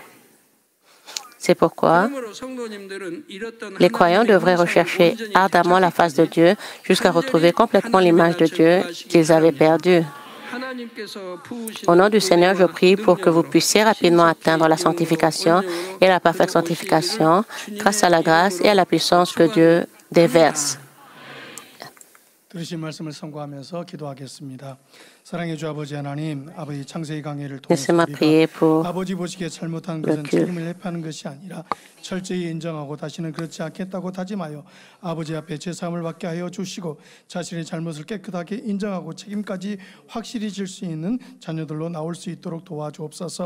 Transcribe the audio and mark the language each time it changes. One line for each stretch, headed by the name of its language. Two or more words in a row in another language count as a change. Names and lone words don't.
French: C'est pourquoi les croyants devraient rechercher ardemment la face de Dieu jusqu'à retrouver complètement l'image de Dieu qu'ils avaient perdue. Au nom du Seigneur, je prie pour que vous puissiez rapidement atteindre la sanctification et la parfaite sanctification grâce à la grâce et à la puissance que Dieu déverse.
Korean: 들으신 말씀을 선고하면서 기도하겠습니다. 사랑의 주 아버지 하나님, 아버지 창세기 강해를 통해서
French: Laissez-moi prier pour
Korean: 아버지 보시기에 잘못한
French: le
Korean: 것은
French: culte.
Korean: 책임을 회피하는 것이 아니라 철저히 인정하고 다시는 그렇지 않겠다고 다짐하여 아버지 앞에 제사함을 받게 하여 주시고 자신의 잘못을 깨끗하게 인정하고 책임까지 확실히 질 수 있는 자녀들로 나올 수 있도록 도와주옵소서.